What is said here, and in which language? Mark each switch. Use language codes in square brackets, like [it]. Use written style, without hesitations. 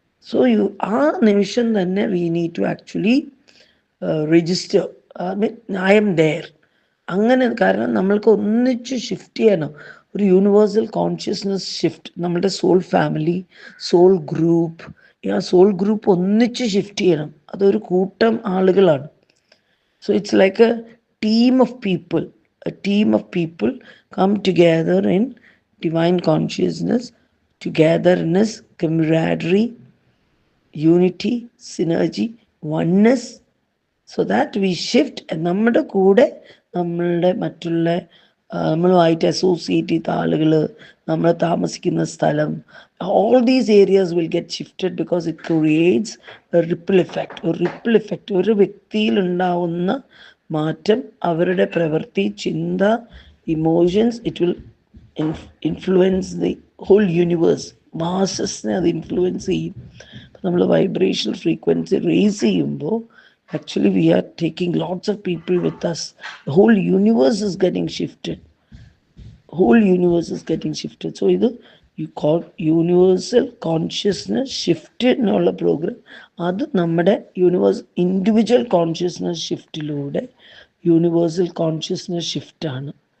[ml] So ആ നിമിഷം തന്നെ [en] We need to actually register, I'm there. [ml] അങ്ങനെ, കാരണം നമ്മൾക്ക് ഒന്നിച്ച് ഷിഫ്റ്റ് ചെയ്യണം. ഒരു യൂണിവേഴ്സൽ കോൺഷ്യസ്നസ് ഷിഫ്റ്റ്. നമ്മുടെ സോൾ ഫാമിലി, സോൾ ഗ്രൂപ്പ്, ആ സോൾ ഗ്രൂപ്പ് ഒന്നിച്ച് ഷിഫ്റ്റ് ചെയ്യണം. അതൊരു കൂട്ടം ആളുകളാണ്. [en] So it's like a team of people. A team of people come together in divine consciousness, togetherness, camaraderie, unity, synergy, oneness, so that we shift. [ml] നമ്മുടെ കൂടെ നമ്മളുടെ മറ്റുള്ള നമ്മളുമായിട്ട് അസോസിയേറ്റ് ചെയ്ത ആളുകൾ, നമ്മൾ താമസിക്കുന്ന സ്ഥലം, [en] all these areas will get shifted because it creates a ripple effect. [ml] ഒരു റിപ്പിൾ എഫക്റ്റ്, ഒരു വ്യക്തിയിൽ ഉണ്ടാവുന്ന മാറ്റം, അവരുടെ പ്രവൃത്തി, ചിന്ത, emotions, [en] It will influence the whole universe. [ml] മാസസിനെ അത് ഇൻഫ്ലുവൻസ് ചെയ്യും. നമ്മൾ വൈബ്രേഷണൽ ഫ്രീക്വൻസി റേസ് ചെയ്യുമ്പോൾ [en] actually we are taking lots of people with us. The whole universe is getting shifted. Whole universe is getting shifted. So ഇത് you call universal consciousness shift എന്നുള്ള program. [ml] അത് നമ്മുടെ universe individual consciousness ഷിഫ്റ്റിലൂടെ universal consciousness ഷിഫ്റ്റാണ്.